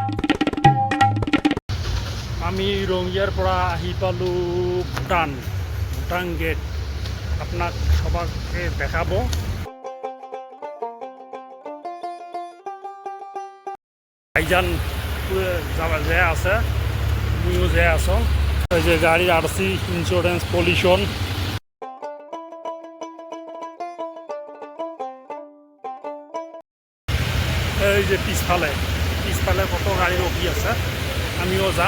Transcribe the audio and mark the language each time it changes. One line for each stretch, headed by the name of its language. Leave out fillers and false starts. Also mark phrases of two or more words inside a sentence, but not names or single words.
Assamese: আমি ৰঙিয়াৰ পৰা আহি পালোঁ ভূটান গেট। আপোনাক সবাকে দেখাব। ভাইজান যে আছে, তুমিও যে আছো। এই যে গাড়ির আরসি, ইন্স্যুরেন্স, পলিউশন। এই যে পিছফালে কত গাড়ি রকি আছে, আমিও যাম।